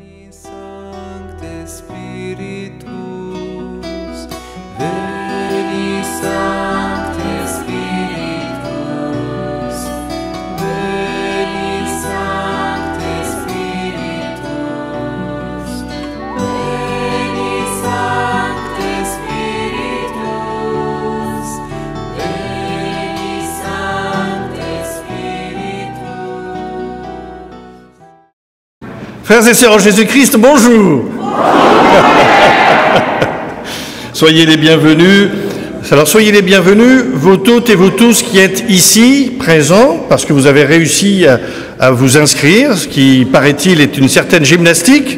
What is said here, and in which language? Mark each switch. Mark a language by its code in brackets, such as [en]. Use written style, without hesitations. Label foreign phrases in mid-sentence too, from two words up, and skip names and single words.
[la] Sancte Spiritus, veni Sancte Spiritus, veni Sancte Spiritus, veni Sancte Spiritus, veni Sancte Spiritus. [fr] Frères et sœurs en Jésus-Christ, bonjour. Soyez les bienvenus. Alors soyez les bienvenus, vous toutes et vous tous qui êtes ici, présents, parce que vous avez réussi à vous inscrire, ce qui, paraît-il, est une certaine gymnastique.